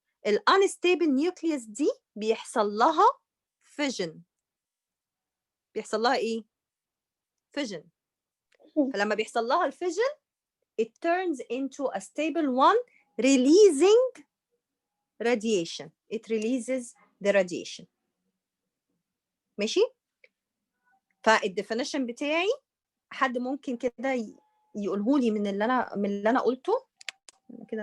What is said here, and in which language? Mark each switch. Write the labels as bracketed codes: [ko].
[ar] unstable nucleus دي بيحصل لها fission. بيحصل لها ايه؟ fission. فلما بيحصل لها الفيجن [en] it turns into a stable one releasing radiation. It releases the radiation. [ar] ماشي؟ فالديفينيشن بتاعي حد ممكن كده يقوله لي من اللي انا قلته كده.